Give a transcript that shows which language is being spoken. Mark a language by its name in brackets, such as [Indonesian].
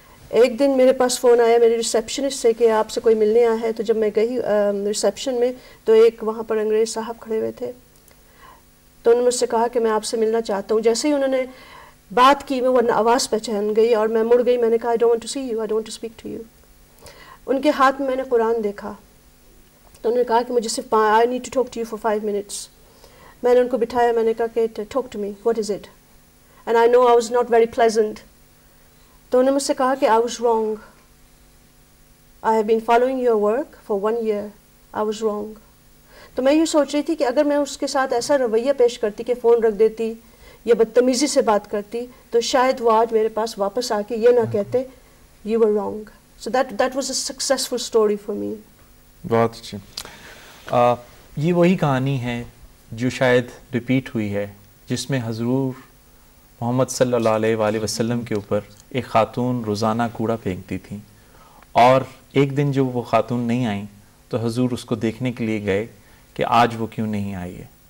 [Urdu] ایک دن میرے پاس فون آیا میرے ریسیپشنسٹ سے کہ آپ سے کوئی ملنے آیا ہے. تو جب میں گئی ریسیپشن میں تو ایک وہاں پر انگریز صاحب کھڑے ہوئے تھے، تو انہوں نے مجھ سے کہا کہ میں آپ سے ملنا چاہتا ہوں. جیسے ہی انہوں نے بات کی میں ورنہ آواز پہچان گئی اور میں مڑ گئی. میں نے کہا [English] I don't want to see you, I don't want to speak to you. [Urdu] ان کے ہاتھ میں نے قرآن دیکھا تو انہوں نے کہا کہ مجھے صرف [English] I need to talk to you for 5 minutes. [Urdu] میں نے ان کو بٹھایا، میں نے کہا کہ [English] talk to me, what is it? And I know I was not very pleasant. [Urdu] تو انہوں نے مجھ سے کہا کہ [English] I was wrong. I have been following your work for 1 year. I was wrong. [Urdu] تو میں یہ سوچ رہی تھی کہ اگر میں اس کے ساتھ ایسا رویہ پیش کرتی کہ فون رکھ دیتی یا بدتمیزی سے بات کرتی تو شاید وہ آج میرے پاس واپس آ کے یہ نہ کہتے [English] you were wrong. So that was a successful story for me. [Urdu] بہت اچھی. یہ وہی کہانی ہے جو شاید ریپیٹ ہوئی ہے جس میں حضور محمد صلی اللہ علیہ وآلہ وسلم کے اوپر ایک خاتون روزانہ کوڑا پھینکتی تھیں اور ایک دن جو وہ خاتون نہیں آئیں تو حضور اس کو دیکھنے کے لیے گئے کہ آج وہ کیوں نہیں آئی ہے.